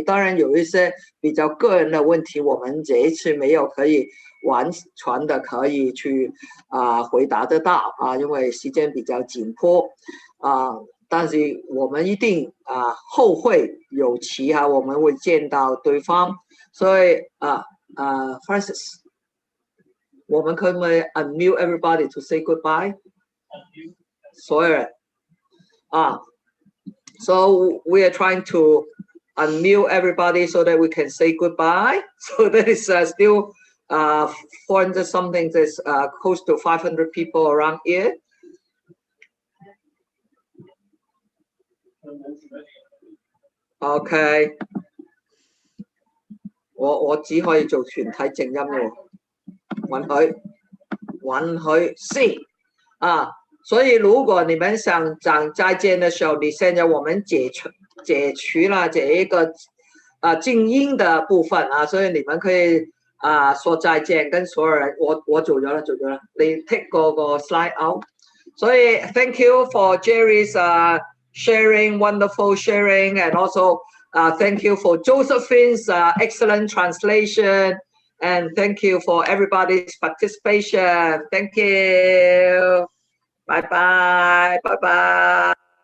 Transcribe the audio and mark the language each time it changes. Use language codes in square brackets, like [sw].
[zh] 当然有一些比较个人的问题，我们这一次没有可以完全的可以去回答得到因为时间比较紧迫但是我们一定后会有期哈，我们会见到对方，所以Francis， 我们可不可以 [en] unmute everybody to say goodbye？ [zh] 所有人 [en] So we are trying to unmute everybody so that we can say goodbye. So that is still 400 something. There's close to 500 people around here. Okay. [zh] 我只可以做全體靜音喎，允許是所以如果你们想讲再见的时候，你现在我们解除了这一个静音的部分所以你们可以说再见，跟所有人我做咗啦，你 take 個 [en] slide out。所以 thank you for Jerry's sharing, wonderful sharing, and also thank you for Josephine's excellent translation, and thank you for everybody's participation. Thank you. Bye bye, bye bye.